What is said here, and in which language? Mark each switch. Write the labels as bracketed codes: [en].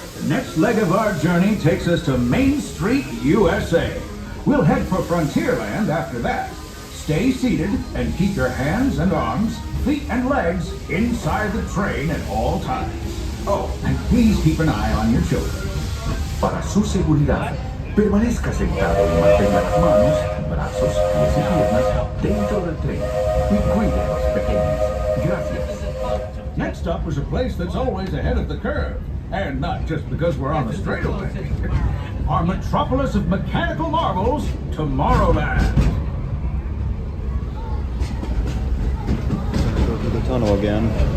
[en] The next leg of our journey takes us to Main Street, USA. We'll head for Frontierland after that. Stay seated and keep your hands and arms, feet and legs inside the train at all times. Oh, and please keep an eye on your children. [es] Para su seguridad, permanezca sentado y mantenga las manos, brazos, pies y piernas dentro del tren. Y cuide a los pequeños. Gracias. [en] Next up is a place that's always ahead of the curve, and not just because we're on the straightaway. Our metropolis of mechanical marvels, Tomorrowland. Go through the tunnel again.